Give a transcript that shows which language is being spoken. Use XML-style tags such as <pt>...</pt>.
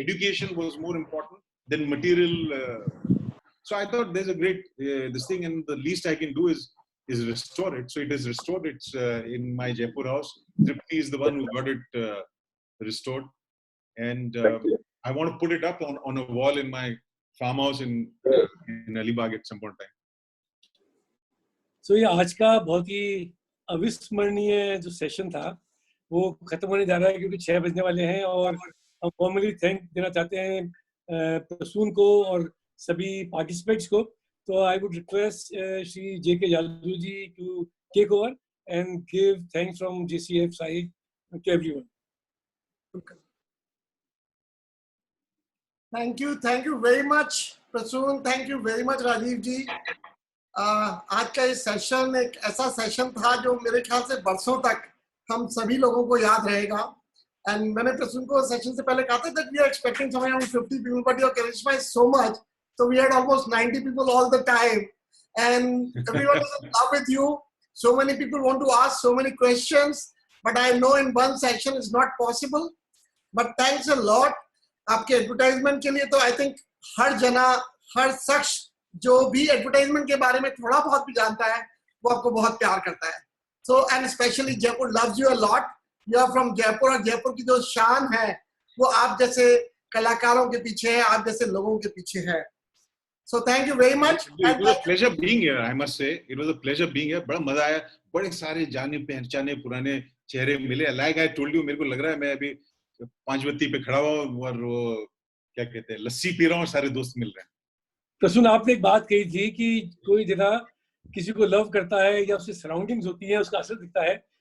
<en>Education was more important than material. So I thought there's a great this thing, and the least I can do is restore it. So it is restored. It's in my Jaipur house. Tripti is the one who got it restored, and I want to put it up on a wall in my farmhouse in Alibag at some point in time.</en> <hi>So ये आज का बहुत ही अविस्मरणीय जो session था वो खत्म होने जा रहा है, क्योंकि 6 बजने वाले हैं, और हम फॉर्मली थैंक देना चाहते हैं प्रसून को और सभी पार्टिसिपेंट्स को.</hi> <en>तो I would request Shri J.K. Jadoo ji to take over and give thanks from JCF side to everyone. Thank you very much, Prasoon. Thank you very much, Rajiv ji.</en> <hi>आज का ये सेशन एक ऐसा सेशन था जो मेरे ख्याल से बरसों तक हम सभी लोगों को याद रहेगा.</hi> <en>And</en> <hi>मैंने प्रसून को सेशन से पहले कहा था</hi> <en>that we are expecting somewhere around 50 people, but your charisma is so much, so we had almost 90 people all the time, and everyone is in love with you. So many people want to ask so many questions, but I know in one section is not possible. But thanks a lot.</en> <hi>आपके advertisement के लिए तो</hi> <en>I think</en> <hi>हर शख्स जो भी advertisement के बारे में थोड़ा बहुत भी जानता है वो आपको बहुत प्यार करता है.</hi> <en>So and specially Jaipur loves you a lot. You are from Jaipur,</en> <hi>और जयपुर की जो शान है वो आप जैसे कलाकारों के पीछे है, आप जैसे लोगों के पीछे है.</hi> <en>So thank you very much. It was a pleasure being here, I must say. It was a pleasure being here.</en> <hi>बड़ा मजा आया, बड़े सारे जाने पहचाने पुराने चेहरे मिले.</hi> <en>Like I told you,</en> <hi>मेरे को लग रहा है मैं अभी 5 बत्ती पे खड़ा हुआ और वो क्या कहते हैं लस्सी पी रहा हूँ, सारे दोस्त मिल रहे हैं. प्रसून, आपने एक बात कही थी कि कोई जगह किसी को लव करता है या उसकी सराउंडिंग्स होती है, उसका असर दिखता है.</hi>